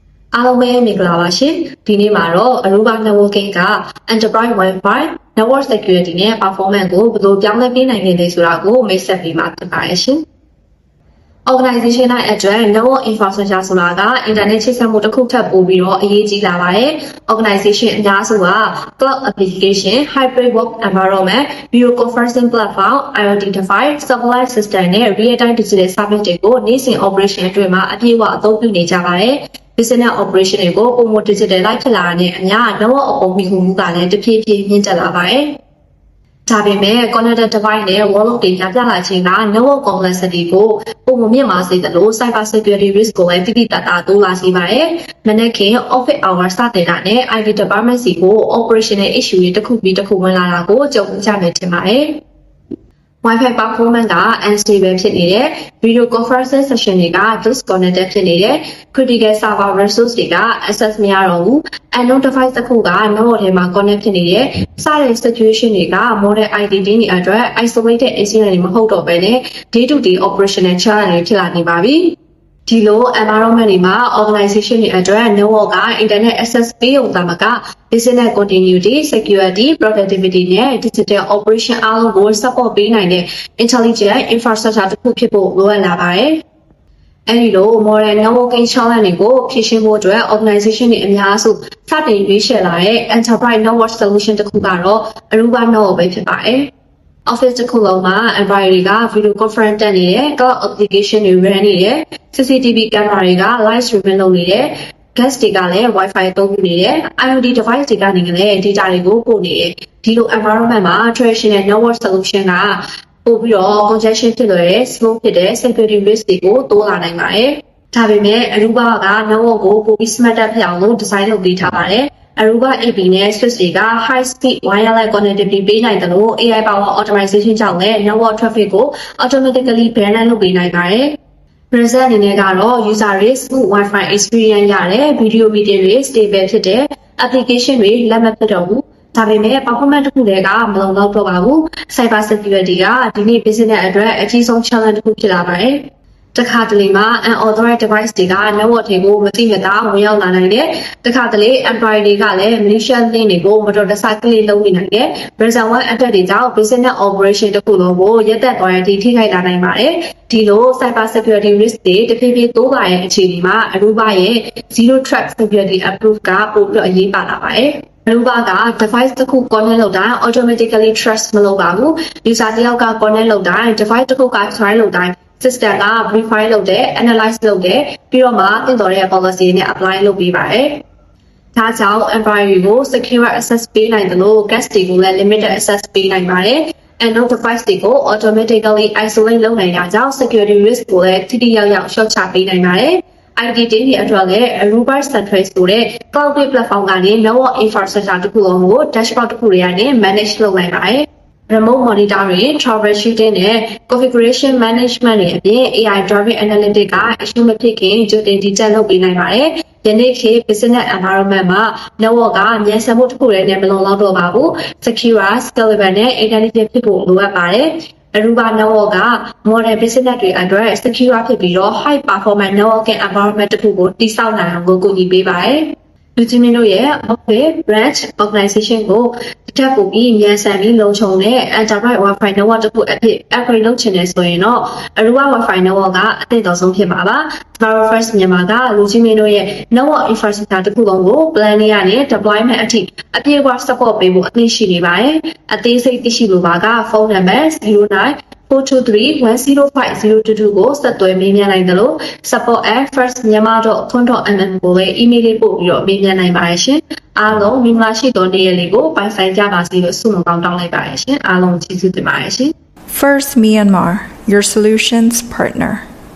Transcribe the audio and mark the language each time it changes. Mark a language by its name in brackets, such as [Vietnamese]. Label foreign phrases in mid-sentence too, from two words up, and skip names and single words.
[Burmese] အားလုံးပဲမင်္ဂလာပါရှင်ဒီနေ့မှာတော့ Aruba Networking က [English] Enterprise Wi-Fi Network Security [Burmese] နဲ့ Performance ကိုဘယ်လိုပြောင်းလဲပေးနိုင်လဲဆိုတာကိုမိတ်ဆက်ပေးမှာဖြစ်ပါတယ်ရှင် Organization တိုင်းအတွက် [English] Network Infrastructure [Burmese] ဆိုတာက Internet ချိတ်ဆက်မှုတစ်ခုထပ်ပို့ပြီးတော့အ ရေးကြီးလာပါတယ် Organization အများစုက [English] Cloud Application, Hybrid Work Environment, Video Conferencing Platform, IoT Device, Satellite System [Burmese] နဲ့ [English] Real-time Digital Service [Burmese] တွေကိုနေ့စဉ် Operation အတွ င်းမှာအပြည့်အဝအသုံးပြုနေကြပါတယ် [English] Business operation [Burmese] တွေကိုပုံမှန် digital လိုက်ဖြစ်လာတဲ့အများ network အပေါ်မီမှုကလည်းတဖြည်းဖြည်းမြင့်တက်လာပါတယ်။ဒါပေမဲ့ [English] connected device [Burmese] နဲ့ workload တွေများပြားလာခြင်းက [English] network complexity [Burmese] ကိုပုံမှန်မြင့်မားစေသလို [English] cyber security risk [Burmese] ကိုလည်းတိတိတတ်တာတိုးလာစေပါတယ်။မနေ့က [English] office hour [Burmese] စတင်တာနဲ့ [English] IT department [Burmese] စီကို [English] operational issue [Burmese] တွေတစ်ခုပြီးတစ်ခုဝင်လာတာကိုကြုံကြမယ်ထင်ပါတယ်။ [English] Wi-Fi performance [Burmese] က unstable ဖြစ်နေတယ် [English] video conferencing session [Burmese] တွေက disconnected ဖြစ်နေတယ် [English] critical server resource [Burmese] တွေက access မရတော့ဘူး [English] unknown device [Burmese] တစ်ခုက network ထဲမှာ connect ဖြစ်နေတယ်စတဲ့ situation တွေက [English] modern IT [Burmese] တွေ အတွက် [English] isolated incident [Burmese] တွေမဟုတ်တော့ဘဲနဲ့ [English] day to day operational challenge [Burmese] တွေဖြစ်လာနေပါပြီဒီလို environment တွေမှာ organization တွေအတွက် network က [English] internet access [Burmese] ပေးုံသာမက [English] business continuity, security, productivity [Burmese] နဲ့ digital operation အားလုံးကို support ပေးနိုင်တဲ့ [English] intelligent infrastructure [Burmese] တစ်ခုဖြစ်ဖို့လိုအပ်လာပါတယ်။အဲဒီလို [English] modern networking challenge [Burmese] တွေကိုဖြေရှင်းဖို့အတွက် organization တွေအများ စုစတင်ရွေးချယ်လာတဲ့ [English] enterprise network solution [Burmese] တစ်ခုကတော့ Aruba Network ပဲဖြစ်ပါတယ်။ Office တစ်ခုလုံးမှာ employee တွေက [English] video conference [Burmese] တက်နေတယ် [English] cloud application [Burmese] တွေ run နေတယ် [English] CCTV camera [Burmese] တွေက [English] live streaming [Burmese] လုပ်နေတယ် guest တွေကလည်း Wi-Fi သုံးပြုနေတယ် [English] IoT device [Burmese] တွေကနေလည်း data တွေကိုပို့နေတယ်ဒီလို environment မှာ [English] traditional network solution [Burmese] ကပို့ပြီးတော့ congestion ဖြစ်လွယ်တယ် slow ဖြစ်တယ် [English] security risk [Burmese] တွေကိုတိုးလာနိုင်ပါတယ်ဒါပေမဲ့ Aruba က network ကိုပိုပြီး smart ဖြစ်အောင်လို့ design လုပ်ပေးထားပါတယ်Aruba AP နဲ့ Switch တွေက [English] high speed wireless connectivity [Burmese] ပေးနိုင်တယ်လို့ [English] AI power optimization [Burmese] ကြောင့် လည်း [English] network traffic [Burmese] ကို [English] automatically balance [Burmese] လုပ်ပေးနိုင်ပါတယ်။ result အနေနဲ့ကတော့ user တွေ [English] smooth Wi-Fi experience [Burmese] ရတယ် [English] video meeting [Burmese] တွေ stable ဖြစ်တယ် application တွေလက်မဖြစ်တော့ဘူးဒါပေမဲ့ performance တစ်ခုတည်းကမလုံလောက်တော့ပါဘူး [English] cyber security [Burmese] ကဒီနေ့ business အတွက်အကြီးဆုံး challenge တစ်ခုဖြစ်လာပါတယ်။တခါတလေမှာ [English] unauthorized device [Burmese] တွေက network တွေကိုမသိမသာဝင်ရောက်လာနိုင်တယ်။တခါတလေ employee တွေကလည်း [English] malicious link [Burmese] တွေကိုမတော်တဆ click လုပ်နေနိုင်တယ်။ [English] ransomware attack [Burmese] တွေကြောင့် [English] business operation [Burmese] တစ်ခုလုံးကိုရပ်တန့်သွားရတဲ့အထိထိခိုက်လာနိုင်ပါတယ်။ဒီလို [English] cyber security risk [Burmese] တွေတဖြည်းဖြည်းတိုးလာတဲ့အခြေအနေမှာ Aruba ရဲ့ [English] zero trust security approach [Burmese] ကပိုပြီးအရေးပါလာပါတယ်။ Aruba က device တစ်ခု connect လုပ်တိုင်း [English] automatically trust [Burmese] မလုပ်ပါဘူး user တစ်ယောက်က connect လုပ်တိုင်း device တစ်ခုက try လုပ်တိုင်းsystem က verify လုပ်တယ် analyze လုပ်တယ်ပြီးတော့မှသင့် တော်တဲ့ policy နဲ့ apply လုပ်ပေးပါတယ်။ဒါကြောင့် employee ကို [English] secure access [Burmese] ပေးနိုင်တယ်လို့ guest တွေကိုလည်း [English] limited access [Burmese] ပေးနိုင်ပါတယ်။ [English] unknown device [Burmese] တွေကို [English] automatically isolate [Burmese] လုပ်နိုင်တာကြောင့် [English] security risk [Burmese] ကိုလည်းထိထိရောက်ရောက်လျှော့ချပေးနိုင်ပါတယ်။ IT တွေအတွက်လည်း Aruba Central ဆိုတဲ့ [English] cloud platform [Burmese] ကနေ [English] network infrastructure [Burmese] တစ်ခုလုံးကို dashboard တစ်ခုတွေ ကနေ manage လုပ်နိုင်ပါတယ်။ [English] remote monitoring, troubleshooting [Burmese] နဲ့ [English] configuration management [Burmese] တွေအပြင် [English] AI driven analytics [Burmese] က issue မဖြစ်ခင်ကြိုတင် detect လုပ်ပေးနိုင်ပါတယ်။ယနေ့ခေတ် business environment မှာ network ကမြန်ဆန်မှုတစ်ခုတည်းနဲ့မလုံလောက်တော့ပါဘူး။ [English] secure, scalable [Burmese] နဲ့ intelligent ဖြစ်ဖို့လိုအပ်ပါတယ်။ Aruba Network က [English] modern business [Burmese] တွေအတွက် secure ဖြစ်ပြီးတော့ [English] high performance networking environment [Burmese] တစ်ခုကိုတည်ဆောက်နိုင်အောင် ကူညီပေးပါတယ်။လူကြီးမင်းတို့ရဲ့ [English] office branch organization [Burmese] ကိုတက်ပို့ပြီးမြန်ဆန်ပြီးလုံခြုံတဲ့ [English] enterprise Wi-Fi network [Burmese] တစ်ခုအဖြစ် upgrade လုပ်ချင်တယ်ဆိုရင်တော့ Aruba [English] Wi-Fi network [Burmese] ကအသင့်တော်ဆုံးဖြစ်မှာပါ။ Smart First မြန်မာကလူကြီးမင်းတို့ရဲ့ [English] network infrastructure [Burmese] တစ်ခုလုံးကို plan လေးကနေ deployment အထိအပြည့်အဝ support ပေးဖို့အသင့်ရှိနေပါတယ်။အသေးစိတ်သိရှိလိုပါကဖုန်းနံပါတ် 09-423-105022 ကိုဆက်သွယ်မေးမြန်းနိုင်တယ်လို့ support@firstmyanmar.com.mm ကိုလည်း email လေးပို့ပြီးတော့မေးမြန်းနိုင်ပါတယ်ရှင်။အားလုံးမင်္ဂလာရှိသောနေ့ရက်လေးကိုပိုင်ဆိုင်ကြပါစေလို့ဆုမွန်ကောင်းတောင်းလိုက်ပါတယ်ရှင်။အားလုံးကျေးဇူးတင်ပါတယ်ရှင်။ [English] First Myanmar, your solutions partner.